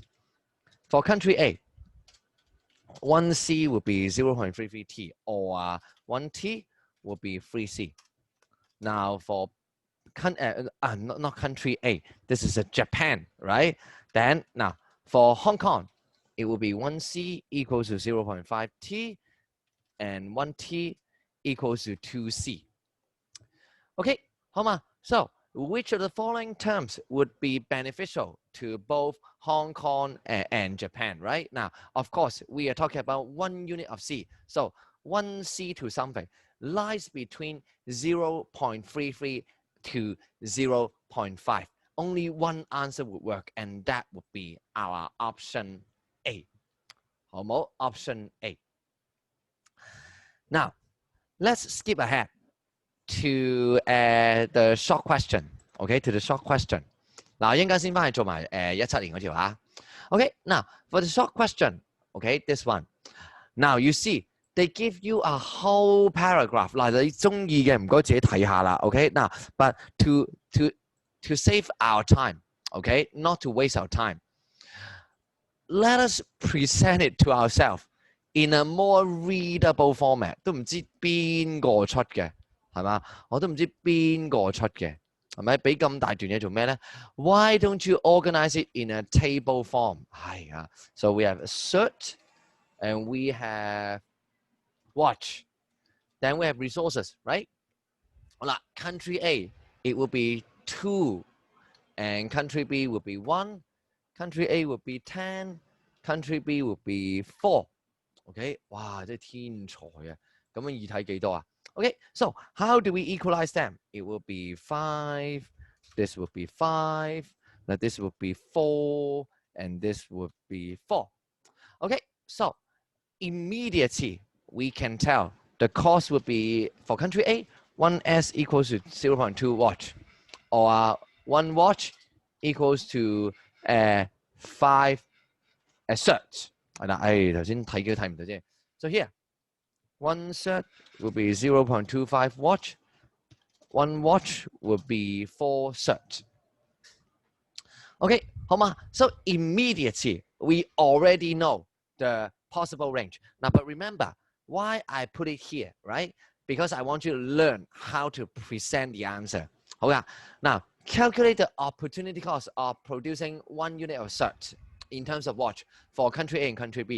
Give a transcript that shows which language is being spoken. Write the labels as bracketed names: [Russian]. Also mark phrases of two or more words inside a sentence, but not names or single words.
[English] For country A, 1C would be 0.33T, or 1T would be 3C. Now for not country A, this is a Japan, right? Then now for Hong Kong, it will be 1C equals to 0.5T, and 1T equals to 2C. [Cantonese] Okay, 好嘛? [English] So which of the following terms would be beneficial to both Hong Kong and Japan, right? Now, of course, we are talking about 1 unit of C. So 1C to something lies between 0.33 to 0.5. Only one answer would work, and that would be our option A. [Cantonese] 好冇? [English] Option A. Now, let's skip ahead to the short question. Okay, to the short question. [Cantonese] 嗱，應該先翻去做埋17年嗰條嚇。 [English] Okay, now for the short question, okay, this one. Now you see, they give you a whole paragraph. [Cantonese] 嗱，你中意嘅唔該自己睇下啦。 [English] Okay, now but to save our time, okay, not to waste our time, let us present it to ourselves in a more readable format. [Cantonese] 都唔知邊個出嘅。係嘛？我都唔知邊個出嘅，係咪？俾咁大段嘢做咩咧 [English] ？Why don't you organize it in a table form？係啊 ，so we have assert and we have watch, then we have resources, right？好啦 ，country A it will be 2, and country B will be 1, country A will be 10, country B will be 4。OK， [Cantonese] 哇，真係天才啊！咁樣易睇幾多啊？ [English] Okay, so how do we equalize them? It will be 5, this will be 5, now this will be 4, and this would be 4. Okay, so immediately we can tell the cost would be for country A, 1S equals to 0.2 watch, or 1 watch equals to 5 cert. [Cantonese] 係啦，頭先睇幾都睇唔到啫。 [English] So here, 1 cert will be 0.25 watch. 1 watch will be 4 cert. [Cantonese] Okay, 好嘛? [English] So immediately we already know the possible range. Now, but remember why I put it here, right? Because I want you to learn how to present the answer. [Cantonese] 好呀, [English] now calculate the opportunity cost of producing 1 unit of cert in terms of watch for country A and country B.